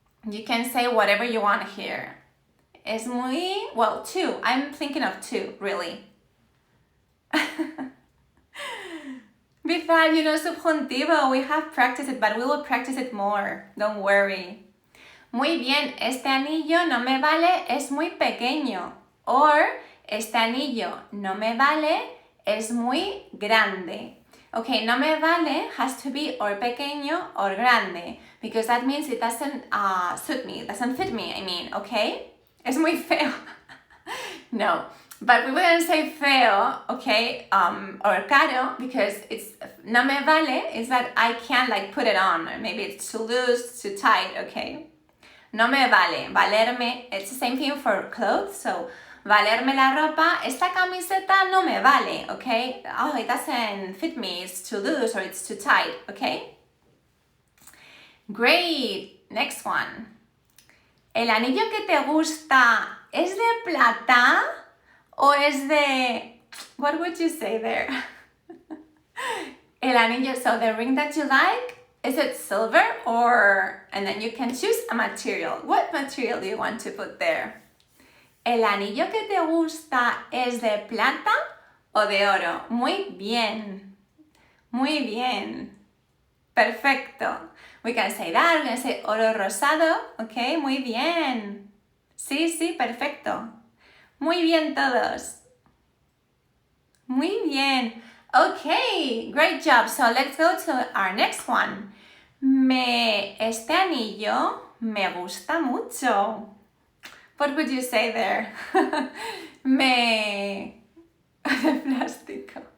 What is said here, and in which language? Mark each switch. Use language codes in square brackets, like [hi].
[en] You can say whatever you want here. [es] Es muy... [en] Well, two. I'm thinking of two, really. Besides, you know, subjuntivo, we have practiced it, but we will practice it more. Don't worry. [es] Muy bien, este anillo no me vale, es muy pequeño. Or, este anillo no me vale, es muy grande. [en] Okay, [es] no me vale [en] has to be or pequeño or grande. Because that means it doesn't suit me, it doesn't fit me, I mean, okay? [es] Es muy feo. [en] No, but we wouldn't say feo, okay, or caro, because it's [es] no me vale [en] is that I can't like put it on. Maybe it's too loose, too tight, okay? [es] No me vale, valerme, [en] it's the same thing for clothes, so [es] valerme la ropa, esta camiseta no me vale, [en] okay? Oh, it doesn't fit me, it's too loose or it's too tight, okay? Great, next one. [es] ¿El anillo que te gusta es de plata o es de... [en] What would you say there? [es] El anillo, [en] so the ring that you like, is it silver or... And then you can choose a material. What material do you want to put there? [es] ¿El anillo que te gusta es de plata o de oro? Muy bien. Muy bien. Perfecto. [en] We can say that. We can say oro rosado. Ok, [es] muy bien. Sí, sí, perfecto. Muy bien todos. Muy bien. [en] Okay, great job. So let's go to our next one. [es] Este anillo me gusta mucho. [en] What would you say there? [es] De plástico.